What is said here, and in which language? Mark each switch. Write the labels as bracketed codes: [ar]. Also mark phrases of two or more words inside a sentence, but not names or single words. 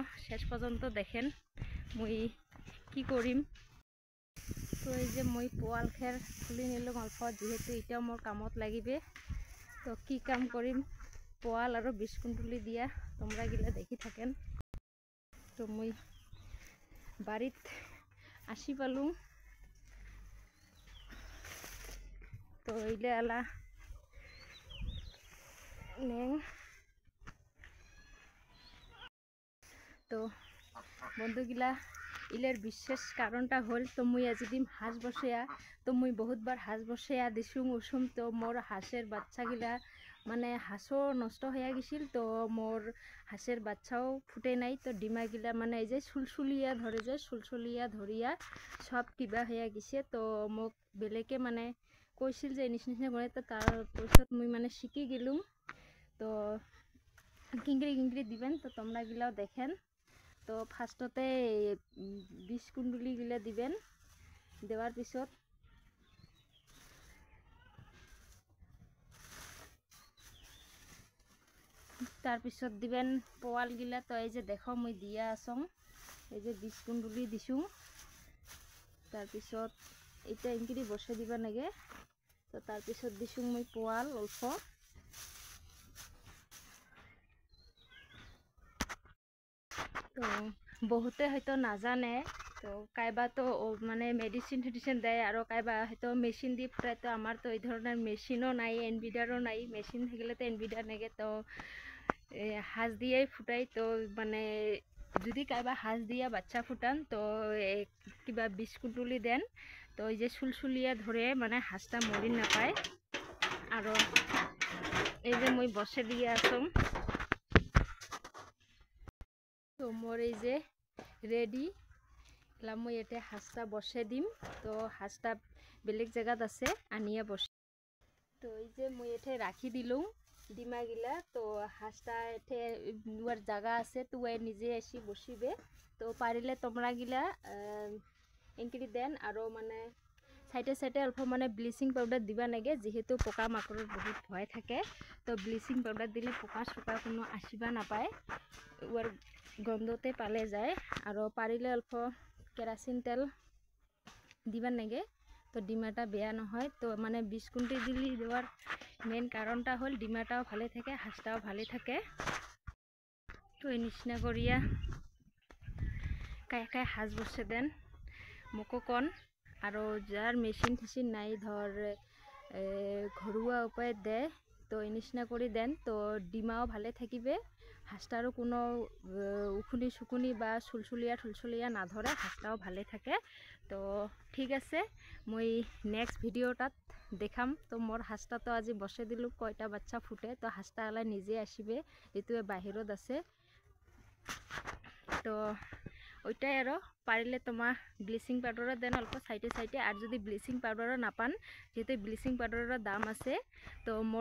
[rkt] শেষ পর্যন্ত দেখেন মই কি করিম তো এই যে মই পোয়াল খের তুলি নিলো অল্প যেহেতু এটাও মোর কামত লাগিবে তো কি কাম করিম পোয়াল আর বিষকুণ্ডুলি দিয়া তোমরা গিলা দেখি থাকেন তো মই বাড়িত আসি পালু তো এইলে আলা নেং তো বন্ধুগিলা ইলের বিশেষ কারণটা হল তো মুই আজি দিম হাঁস বসেয়া তো মুই বহুতবার হাঁস বসেয়া দিছুম উসুম তো মোর হাঁসের বাচ্চাগিলা মানে হাঁসও নষ্ট হয়ে গেছিল তো মোর হাঁসের বাচ্চাও ফুটে নাই তো ডিমাগিলা মানে এই যে সুলসুলিয়া ধরে যে সুলসুলিয়া ধরিয়া সব কিবা হয়ে গেছে তো মোক বেলেকে মানে কৈছিল যে নিচিনা করে তো তারপর মুই মানে শিখি গেলুম তো কিংকরি দিবেন তো তোমরা গিলাও দেখেন তো ফার্স্টতে বিষকুণ্ডুলি গিলা দিবেন দেওয়ার পিছত তার পিছত দিবেন পোয়াল গিলা তো এই যে দেখো মই দিয়া আসং এই যে বিষকুণ্ডুলি দিছু তার পিছত এটা ইংকিরি বসে দিবা নাগে তো তার পিছত দিছু মই পোয়াল অল্প তো বহুতে হয়তো নাজানে তো কাইবা তো মানে মেডিসিন দেয় আর কাইবা হয়তো মেশিন দিয়ে ফুটায় তো আমার তো এই ধরনের মেশিনও নাই এনভিডারও নাই মেশিন থাকলে তো এনভিডার নেগে তো হাঁস দিয়েই ফুটাই তো মানে যদি কাইবা হাঁস দিয়া বাচ্চা ফুটান তো কিবা বিষকুণ্ডুলি দেন তো এই যে সুলসুলিয়া ধরে মানে হাঁসটা মরি না পায় আর এই যে মই বসে দিয়ে আসম তো মোর এই যে রেডি মই এটা হাঁসটা বসে দিম তো হাঁসটা বেলেগ জায়গাত আছে আনিয়া বসে তো এই যে মই এঠে রাখি দিলুম ডিমাগিলা তো হাঁসটা এঠে ওর জায়গা আছে তো ওই নিজে এসে বসিবে তো পারিলে তোমরা গিলা এনকিরি দেন আরো মানে সাইডে সাইডে অল্প মানে [en] bleaching powder [rkt] দিবা লাগে যেহেতু পোকা মাকড়ের বহুত ভয় থাকে তো [en] bleaching powder [rkt] দিলে পোকা সোকা কোনো আসিবা নাপায় ওর গন্ধতে পালে যায় আৰু পাৰিলে অল্প কেৰাচিন তেল দিবার নাগে তো ডিমাটা বেয়া নহয় তো মানে বিস্কুটি দিলি দেওয়ার মেন কারণটা হল ডিমাটাও ভালো থাকে হাঁসটাও ভালো থাকে তো এই নিচিনা করিয়া কায় কায় হাঁস বসে দেন মোকো কন আৰু যার মেশিন টেশিন নাই ধর ঘরোয়া উপায় দেয় তো এই নিচিনা করে দেন তো ডিমাও ভালো থাকিবে হাঁসটারও কোনো উখুনি সুকুনি বা চুলচুলিয়া নাধরে হাঁসটাও ভালো থাকে তো ঠিক আছে মই নেক্সট ভিডিওটাত দেখাম তো মোর হাঁসটা তো আজি বসে দিলো কয়টা বাচ্চা ফুটে তো হাঁসটা আলাই নিজে আসবে যেহেতু বাহিরত আছে তো ওইটাই আর পারিলে তোমার [en] bleaching powder [rkt] দেন অল্প সাইডে সাইডে আর যদি ব্লিচিং পাউডারও নাপান যেহেতু ব্লিচিং পাউডারের দাম আছে তো মোর